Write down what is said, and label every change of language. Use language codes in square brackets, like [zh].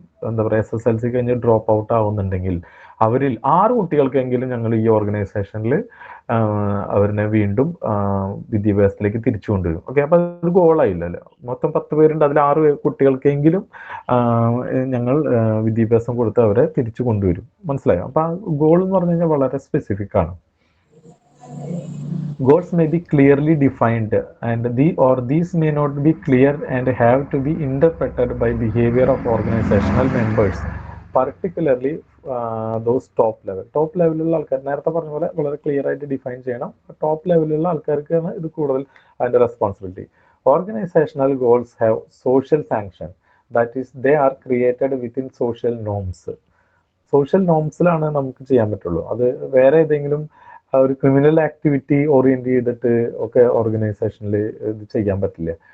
[ml] എന്താ പറയുക SSLC കഴിഞ്ഞ് ഡ്രോപ്പ് ഔട്ട് ആവുന്നുണ്ടെങ്കിൽ അവരിൽ 6 കുട്ടികൾക്കെങ്കിലും ഞങ്ങൾ ഈ ഓർഗനൈസേഷനിൽ അവരിനെ വീണ്ടും വിദ്യാഭ്യാസത്തിലേക്ക് തിരിച്ചു കൊണ്ടുവരും. ഓക്കെ, അപ്പൊ അത് ഗോളായില്ലല്ലോ. മൊത്തം 10 പേരുണ്ട്, അതിൽ 6 കുട്ടികൾക്കെങ്കിലും ഞങ്ങൾ വിദ്യാഭ്യാസം കൊടുത്ത് അവരെ തിരിച്ചു കൊണ്ടുവരും. മനസ്സിലായോ? അപ്പൊ ആ ഗോൾ എന്ന് പറഞ്ഞു കഴിഞ്ഞാൽ വളരെ സ്പെസിഫിക് ആണ്. [en] Goals may be clearly defined and these may not be clear and have to be interpreted by behavior of organizational members, particularly those top [ml] ലെവലിലുള്ള ആൾക്കാർ. നേരത്തെ പറഞ്ഞ പോലെ വളരെ ക്ലിയർ ആയിട്ട് ഡിഫൈൻ ചെയ്യണം. ടോപ്പ് ലെവലിലുള്ള ആൾക്കാർക്കാണ് ഇത് കൂടുതൽ അതിന്റെ responsibility. [en] Organisational goals have social sanction, that is they are created within social norms. [ml] Social നോംസിലാണ് നമുക്ക് ചെയ്യാൻ പറ്റുള്ളൂ. അത് വേറെ ഏതെങ്കിലും ഒരു ക്രിമിനൽ ആക്ടിവിറ്റി ഓറിയന്റ് ചെയ്തിട്ട് ഒക്കെ ഓർഗനൈസേഷനിൽ ഇത് ചെയ്യാൻ പറ്റില്ല.